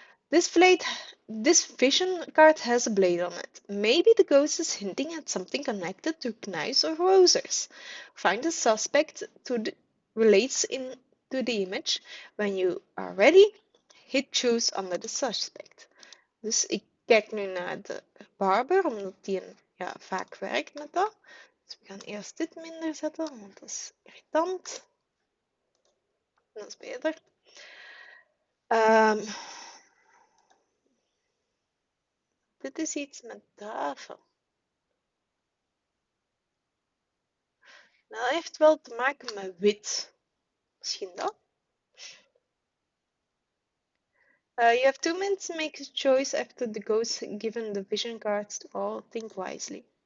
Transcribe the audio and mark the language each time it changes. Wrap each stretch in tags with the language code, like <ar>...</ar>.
<en>This vision card has a blade on it. Maybe the ghost is hinting at something connected to knives or roses. Find the suspect relates into the image. When you are ready, hit choose under the suspect.</en> <nl>Dus ik kijk nu naar de barber, omdat die vaak werkt met dat. Dus we gaan eerst dit minder zetten, want dat is irritant. Dat is beter. Dit is iets met duiven. Nou, dat heeft wel te maken met wit. Misschien dat.</nl> <en>You have 2 minutes to make a choice after the ghost given the vision cards to all. Think wisely.</en>